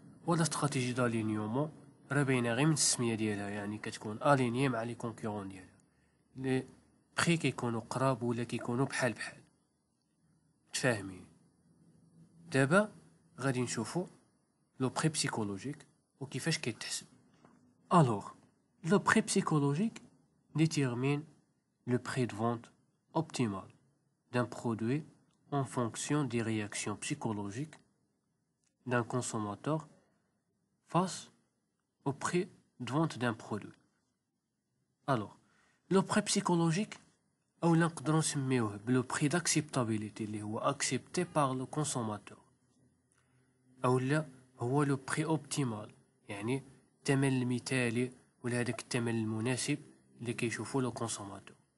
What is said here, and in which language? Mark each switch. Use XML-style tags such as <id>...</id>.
<ar>ولا استراتيجي دالينيومون راه باينه غير من السميه ديالها، يعني كتكون الينيي مع لي كونكورون ديالها، لي بري كيكونوا قراب ولا كيكونوا بحال بحال. تفاهمين؟ دابا غادي نشوفو لو بري بسيكولوجيك وكيفاش كيتحسب. الوغ</ar> <fr>le prix psychologique détermine le prix de vente optimal d'un produit en fonction des réactions psychologiques d'un consommateur face au prix de vente d'un produit. Alors, le prix psychologique ou</fr> <ar>نقدروا نسميوه بلو</ar> <fr>prix d'acceptabilité</fr> <ar>اللي هو</ar> <fr>accepté par le consommateur،</fr> <ar>او لا هو لو بري اوبتيمال، يعني الثمن المثالي ولا هذاك الثمن المناسب اللي كيشوفو لو كونسوماتور.</ar>